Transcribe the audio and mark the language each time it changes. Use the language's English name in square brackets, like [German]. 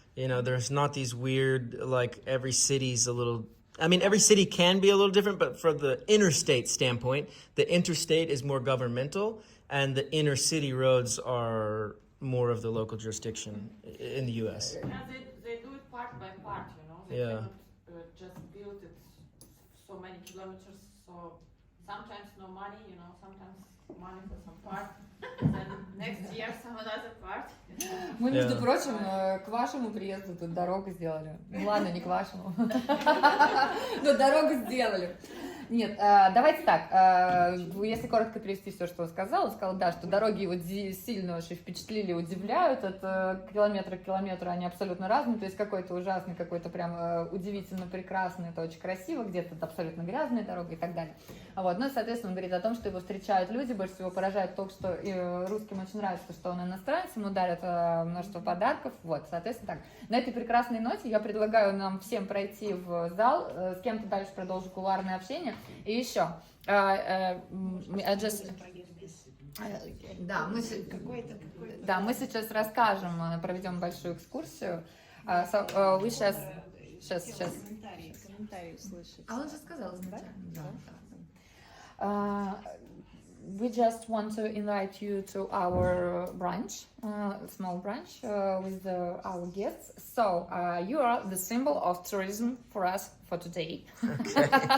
[English] You know, there's not these weird, like every city's a little, I mean, every city can be a little different, but for the interstate standpoint, the interstate is more governmental and the inner city roads are more of the local jurisdiction in the U.S. Yeah, they do it part by part, you know. They Yeah. cannot just build it so many kilometers. So sometimes no money, you know, sometimes money for some part. Then next year some another part. [Russian] Мы, между [English] Yeah. [Russian] прочим, к вашему приезду тут дорогу сделали. Ну ладно, не к вашему. Но дорогу сделали. Нет, давайте так, если коротко перевести все, что он сказал да, что дороги его сильно очень впечатлили, удивляют, от километра к километру они абсолютно разные, то есть какой-то ужасный, какой-то прям удивительно прекрасный, это очень красиво, где-то это абсолютно грязная дорога и так далее. Вот. Ну и, соответственно, он говорит о том, что его встречают люди, больше всего поражает то, что русским очень нравится, что он иностранец, ему дарят множество подарков, вот, соответственно, так. На этой прекрасной ноте я предлагаю нам всем пройти в зал, с кем-то дальше продолжу кулуарное общение. И еще, да, мы сейчас расскажем, проведем большую экскурсию. Вы сейчас. Комментарии услышать. А он же сказал изначально. [English] We just want to invite you to our brunch, small brunch with our guests. So you are the symbol of tourism for us for today. Okay.